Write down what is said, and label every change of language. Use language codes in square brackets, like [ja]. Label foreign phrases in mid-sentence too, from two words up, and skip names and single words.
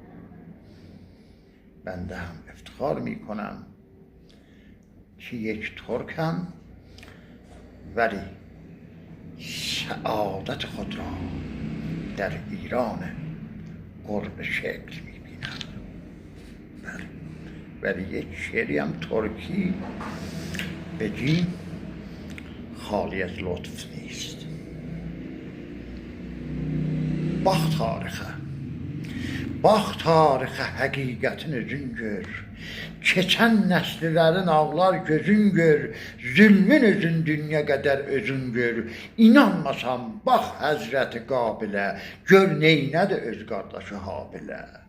[fa] بنده هم افتخار می کنم که یک ترکم، ولی سعادت خود را در ایران قرب شکل می بینم. ولی یک شعری هم ترکی بگیم خالی از لطف نیست. [az] Bax tarixə həqiqətin özün gör. Keçən nəslilərin ağlar gözün gör. Zülmün özün dünya qədər özün gör. İnanmasan bax Həzrəti Qabilə, gör neynədir öz qardaşı Habilə.